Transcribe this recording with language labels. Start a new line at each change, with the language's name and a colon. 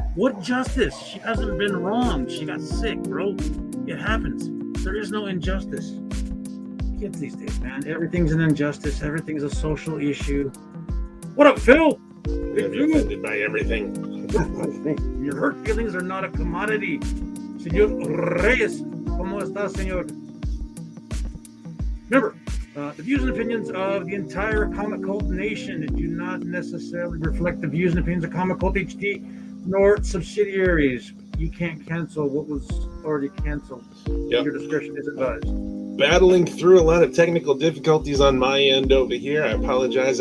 English: What justice? She hasn't been wrong. She got sick, bro. It happens. There is no injustice. Kids these days, man. Everything's an injustice. Everything's a social issue. What up, Phil? I'm offended by everything. Your hurt feelings are not a commodity.
Spanish: Señor Reyes, ¿cómo está, señor?
English: Remember, the views and opinions of the entire Comic Cult Nation do not necessarily reflect the views and opinions of Comic Cult HD nor subsidiaries. You can't cancel what was already canceled. Yep. Your discretion is advised. Battling through a lot of technical difficulties on my end over here. I apologize.